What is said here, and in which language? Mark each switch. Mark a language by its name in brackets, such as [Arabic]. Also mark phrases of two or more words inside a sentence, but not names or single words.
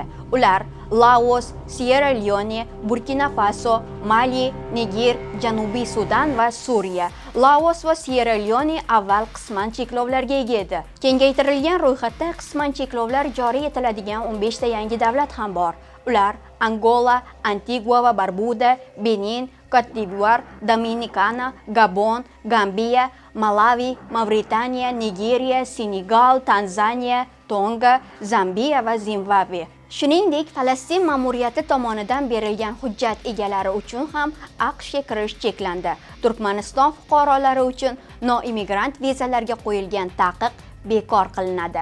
[Uzbek] Ular Laos, Sierra Leone, Burkina Faso, Mali, Niger, Janubiy Sudan va Suriya. Laos va Sierra Leone avval qisman cheklovlarga ega edi. Kengaytirilgan ro'yxatda qisman cheklovlar joriy etiladigan 15 ta yangi davlat ham bor. Ular Angola, Antigua va Barbuda, Benin, Cote d'Ivoire, Dominikana, Gabon, Gambiya, Malawi, Mavritaniya, Nigeriya, Senegal, Tanzaniya, Tonga, Zambiya va Zimbabve. Shuningdek, Falastin ma'muriyati tomonidan berilgan hujjat egalari uchun ham AQShga kirish cheklandi. Turkmaniston fuqarolari uchun noimigrant vizalarga qo'yilgan taqiq bekor qilinadi.